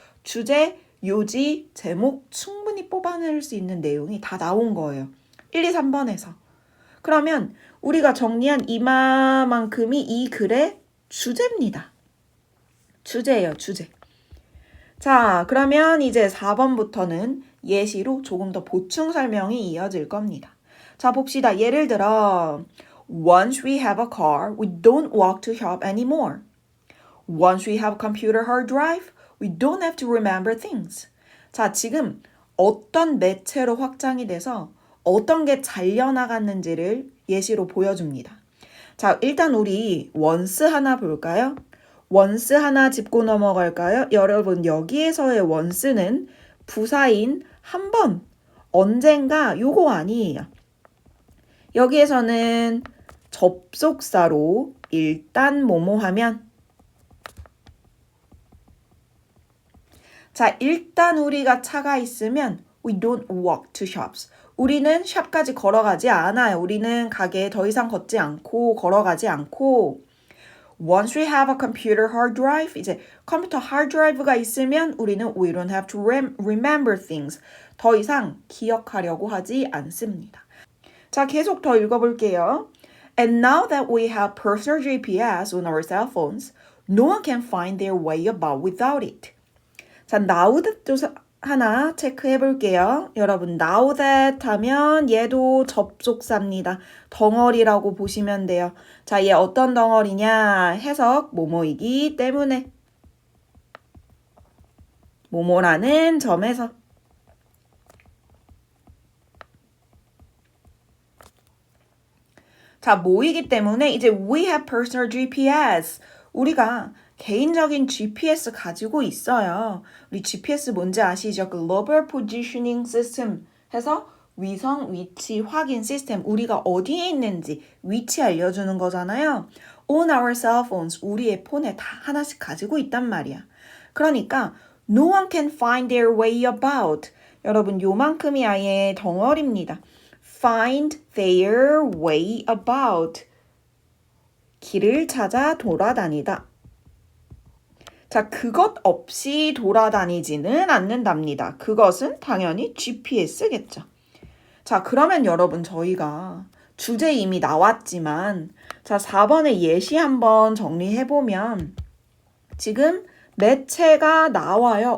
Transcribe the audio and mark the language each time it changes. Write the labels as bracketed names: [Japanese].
[Korean] 주제, 요지, 제목 충분히 뽑아낼 수 있는 내용이 다 나온 거예요. 1, 2, 3번에서. 그러면 우리가 정리한 이만큼이 이 글의 주제입니다. 주제예요, 주제. 자, 그러면 이제 4번부터는 예시로 조금 더 보충 설명이 이어질 겁니다. 자, 봅시다. 예를 들어 [English] Once we have a car, we don't walk to shop anymore. Once we have a computer hard drive, we don't have to remember things. [Korean] 자, 지금 어떤 매체로 확장이 돼서 어떤 게 잘려나갔는지를 예시로 보여줍니다. 자, 일단 우리 once 하나 볼까요? once 하나 짚고 넘어갈까요? 여러분, 여기에서의 once는 부사인 한 번, 언젠가 요거 아니에요. 여기에서는 접속사로 일단 뭐뭐 하면 자, 일단 우리가 차가 있으면 [English] we don't walk to shops. [Korean] 우리는 샵까지 걸어가지 않아요. 우리는 가게에 더 이상 걷지 않고 걸어가지 않고 [English] Once we have a computer hard drive, [Korean] 이제 컴퓨터 hard drive가 있으면 우리는 [English] we don't have to remember things. [Korean] 더 이상 기억하려고 하지 않습니다. 자, 계속 더 읽어볼게요. [English] And now that we have personal GPS on our cell phones, no one can find their way about without it. [Korean] 자, now that도 하나 체크해 볼게요. 여러분, now that 하면 얘도 접속사입니다. 덩어리라고 보시면 돼요. 자, 얘 어떤 덩어리냐? 해석, 뭐뭐이기 때문에. 뭐뭐라는 점에서. 자, 뭐이기 때문에 이제 [English] we have personal GPS. [Korean] 우리가 개인적인 GPS 가지고 있어요. 우리 GPS 뭔지 아시죠? Global Positioning System 해서 위성 위치 확인 시스템. 우리가 어디에 있는지 위치 알려주는 거잖아요. [English] On our cell phones. [Korean] 우리의 폰에 다 하나씩 가지고 있단 말이야. 그러니까 [English] no one can find their way about. [Korean] 여러분, 요만큼이 아예 덩어리입니다. [English] Find their way about. [Korean] 길을 찾아 돌아다니다. 자, 그것 없이 돌아다니지는 않는답니다. 그것은 당연히 GPS겠죠. 자, 그러면 여러분 저희가 주제 이미 나왔지만 자, 4번의 예시 한번 정리해보면 지금 매체가 나와요.